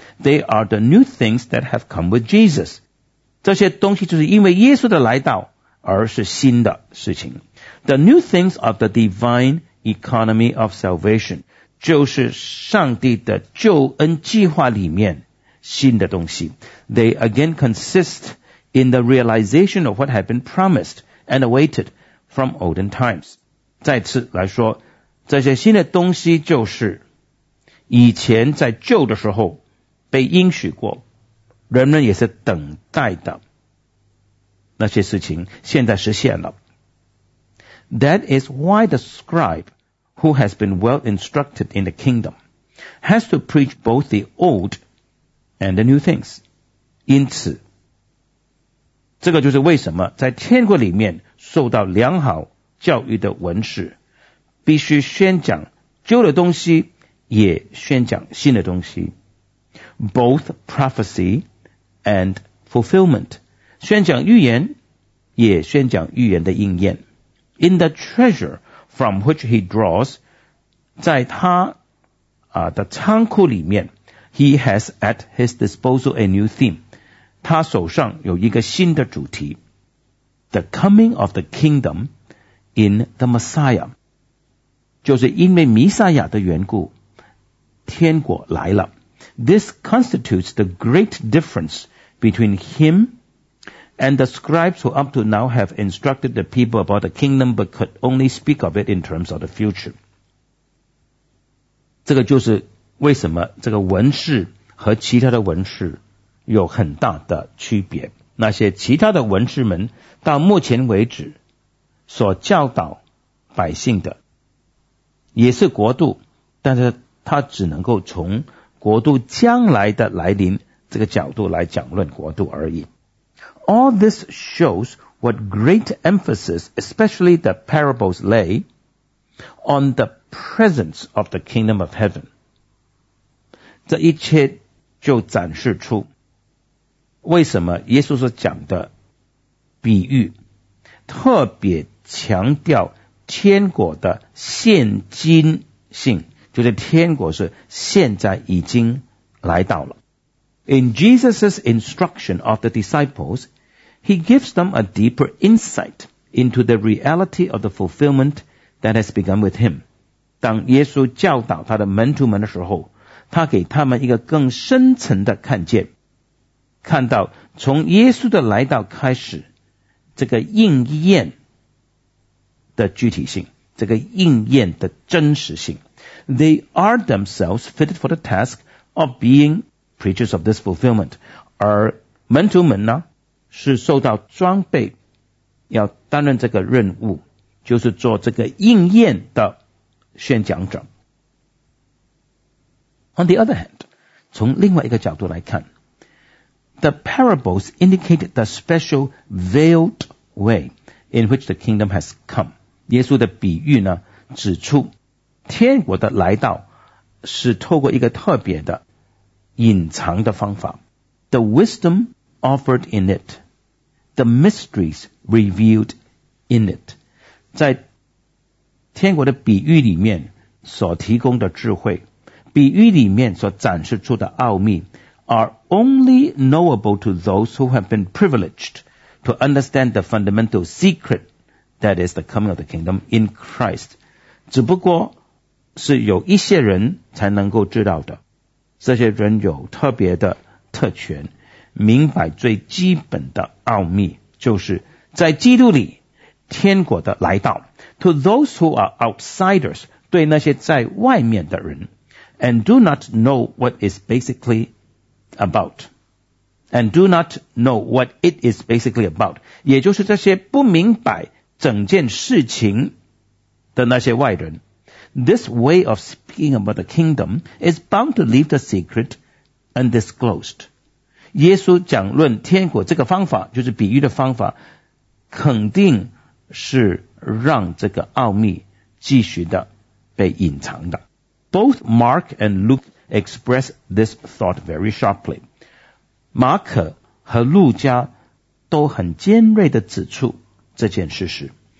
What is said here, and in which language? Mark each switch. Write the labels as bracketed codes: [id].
[en] They are the new things that have come with Jesus. [zh] 这些东西就是因为耶稣的来到而是新的事情。 [en] The new things of the divine economy of salvation, [zh] 就是上帝的救恩计划里面新的东西。 [en] They again consist in the realization of what had been promised and awaited from olden times. [zh] 再次来说，这些新的东西就是以前在旧的时候被应许过，人们也是等待的那些事情现在实现了。 [en] That is why the scribe who has been well instructed in the kingdom has to preach both the old and the new things. [zh] 因此这个就是为什么在天国里面受到良好教育的文士必须宣讲旧的东西也宣讲新的东西。 [en] Both prophecy and fulfillment. [zh] 宣讲预言也宣讲预言的应验。 [en] In the treasure from which he draws, [zh] 在他的仓库里面， [en] he has at his disposal a new theme. [zh] 他手上有一个新的主题， [en] the coming of the kingdom in the Messiah. [zh] 就是因为弥赛亚的缘故，天国来了。 [en] This constitutes the great difference between him and the scribes who up to now have instructed the people about the kingdom but could only speak of it in terms of the future. [zh] 这个就是为什么这个文士和其他的文士有很大的区别。那些其他的文士们到目前为止所教导百姓的也是国度，但是他只能够从国度将来的来临这个角度来讲论国度而已。 [en] All this shows what great emphasis, especially the parables lay, on the presence of the kingdom of heaven. [zh] 这一切就展示出为什么耶稣所讲的比喻特别强调天国的现今性，就是天国是现在已经来到了。 [en] In Jesus' instruction of the disciples,He gives them a deeper insight into the reality of the fulfillment that has begun with him. [zh] 当耶稣教导他的门徒们的时候，他给他们一个更深层的看见，看到从耶稣的来到开始，这个应验的具体性，这个应验的真实性。 [en] They are themselves fitted for the task of being preachers of this fulfillment. [zh] 而门徒们呢，是受到装备，要担任这个任务，就是做这个应验的宣讲者。 [en] On the other hand, [zh] 从另外一个角度来看， [en] the parables indicate the special veiled way in which the kingdom has come. [zh] 耶稣的比喻呢，指出天国的来到是透过一个特别的隐藏的方法。 [en] The wisdom offered in it, the mysteries revealed in it. [zh] 在天国的比喻里面所提供的智慧，比喻里面所展示出的奥秘 [en] are only knowable to those who have been privileged to understand the fundamental secret that is the coming of the kingdom in Christ. [zh] 只不过是有一些人才能够知道的，这些人有特别的特权，明白最基本的奥秘，就是在基督里天国的来到。 [en] To those who are outsiders, [zh] 对那些在外面的人， [en] and do not know what is basically about, and do not know what it is basically about, [zh] 也就是这些不明白整件事情的那些外人， [en] this way of speaking about the kingdom is bound to leave the secret undisclosed. [zh] 耶稣讲论天国这个方法，就是比喻的方法，肯定是让这个奥秘继续的被隐藏的。 [en] Both Mark and Luke express this thought very sharply. [zh] 马可和路加都很尖锐地指出这件事实。